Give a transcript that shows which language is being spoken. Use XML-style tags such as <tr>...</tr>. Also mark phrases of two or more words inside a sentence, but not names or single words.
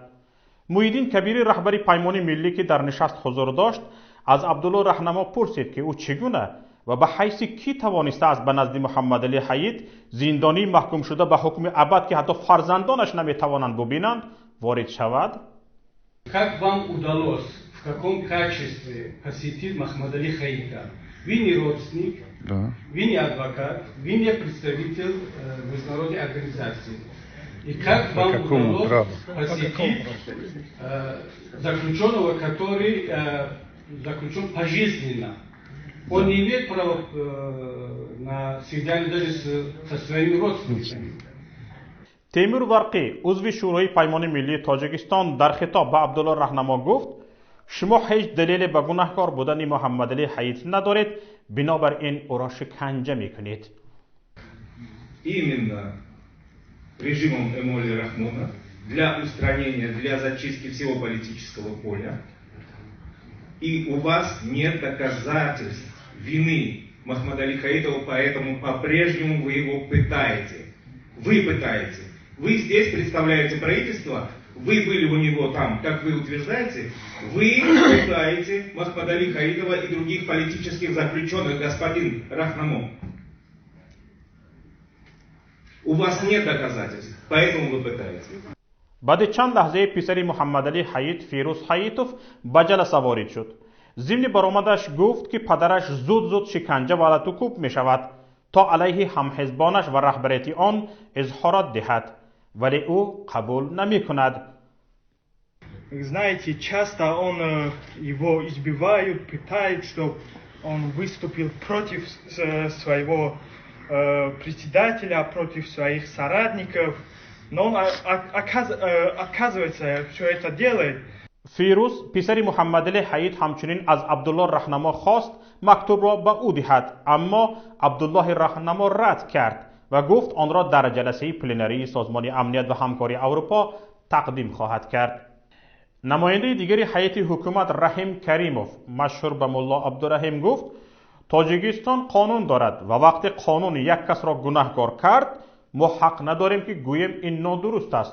<fa>محیدین کبیری رهبر پیمان ملی که در نشست حضور داشت از عبدالله رهنما پرسید که او چگونه و به حیث کی توانسته است به نزد محمد علی حیید زندانی محکوم شده به حکم ابد که حتی فرزندانش نمیتوانند ببینند وارد شود؟</fa> <ru>Как вам удалось, в каком качестве посетить Махмад Али Хаида? Вы не родственник, вы не адвокат, вы не представитель международной организации. И как вам удалось посетить заключенного, который заключен пожизненно? Он не имеет права на свидание даже со своими родственниками.</ru> <fa>تیمور ورقی عضو شورای پیمان ملی تاجیکستان در خطاب به عبدالله رهنما گفت شما هیچ دلیل به گناهکار بودن محمد علی حیید ندارید، بنابراین او را شکنجه میکنید.</fa> <ru>Именно режимом Эмоли Рахмона для устранения, для зачистки всего политического поля. И у вас нет доказательств вины Махмада Али Хаидова, поэтому по-прежнему вы его пытаете. Вы пытаете. Вы здесь представляете правительство, вы были у него там, как вы утверждаете, вы пытаете Махмада Али Хаидова и других политических заключенных, господин Рахнамо. У вас нет доказательств, поэтому вы пытаете.</ru> <fa>بعد چند لحظه پسر محمد علی حیید فیروز حییتوف به جلسه وارد شد. ضمن برآمدش گفت که پدرش زود شکنجه و لطوکوب می شود تا علیه همحزبانش و رهبریت آن اظهارات دهد، ولی او قبول نمی کند.</fa> <ru>Знаете, часто его избивают, пытают, чтобы он выступил против своего председателя, против своих соратников, но он, оказывается, все это делает.</ru> <fa>فیروز پسر محمد علی حیید همچنین از عبدالله رهنما خواست مکتوب را به او دهد، اما عبدالله رهنما رد کرد و گفت آن را در جلسه پلنری سازمان امنیت و همکاری اروپا تقدیم خواهد کرد. نماینده دیگری هیئت حکومت رحیم کریموف مشهور به ملا عبدالرحیم گفت تاجیکستان قانون دارد و وقتی قانون یک کس را گناهکار کرد ما حق نداریم که گوییم این نادرست است.</fa>